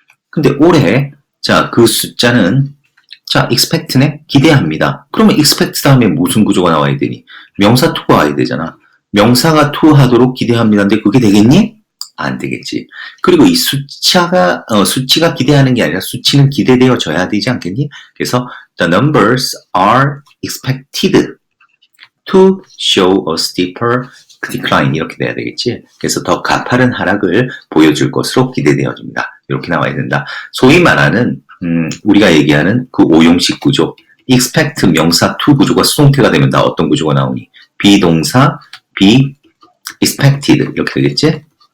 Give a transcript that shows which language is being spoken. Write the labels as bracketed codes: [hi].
[ko] 근데 올해 자, 그 숫자는 자, expect네? 기대합니다. 그러면 expect 다음에 무슨 구조가 나와야 되니? 명사 to가 와야 되잖아. 명사가 to 하도록 기대합니다인데 그게 되겠니? 안 되겠지. 그리고 이 수치가 기대하는 게 아니라 수치는 기대되어져야 되지 않겠니? 그래서 [en] the numbers are expected to show a steeper decline [ko] 이렇게 돼야 되겠지. 그래서 더 가파른 하락을 보여줄 것으로 기대되어집니다. 이렇게 나와야 된다. 소위 말하는 우리가 얘기하는 그 오용식 구조 expect 명사 to 구조가 수동태가 되면 나 어떤 구조가 나오니? 비동사 [en] be expected [ko] 이렇게 되겠지?